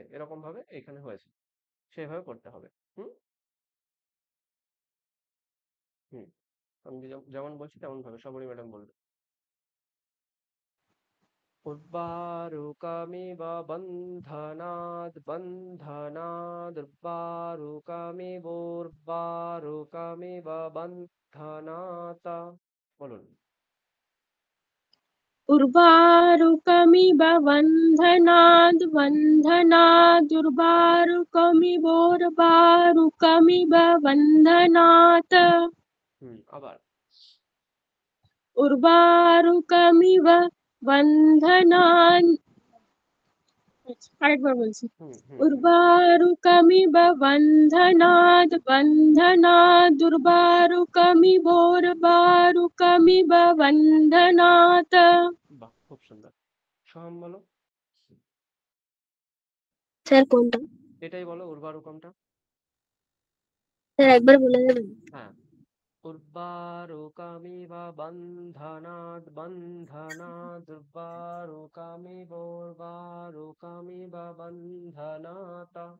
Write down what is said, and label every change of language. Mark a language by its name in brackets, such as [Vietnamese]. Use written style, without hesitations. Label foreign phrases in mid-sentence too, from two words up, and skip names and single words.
[Bangla] এরকম ভাবে এখানে হয়েছে, সেইভাবে করতে হবে। হুম হুম আমি যেমন বলছি তেমন ভাবে সবরি ম্যাডাম বলবে। [Sanskrit] উর্বারুকমিব বন্ধনাদ বন্ধনাদ উর্বারুকমিব বন্ধনাত। [Bangla] বলুন। [Sanskrit] उर्वारुकमिव बन्धनाद् बन्धनादुर्वारुकमिवोर्वारुकमिव बन्धनात् [Bangla] আবার [Sanskrit] उर्वारुकमिव बन्धनान् [Bangla] আরেকবার বলছি [Sanskrit] उर्वारुकमिव बन्धनाद् बन्धनादुर्वारुकमिवोर्वारुकमिव बन्धनात्। [Bangla] বাহ, খুব সুন্দর। সোহাম বলো। স্যার কোনটা? এটাই বলো, উর্বারুকমটা। স্যার একবার বলে দেবেন? [Sanskrit] হ্যাঁ, উর্বারুকমিব বন্ধনাদ বন্ধনাদ উর্বারুকমিবোর্বারুকমিব বন্ধনাত।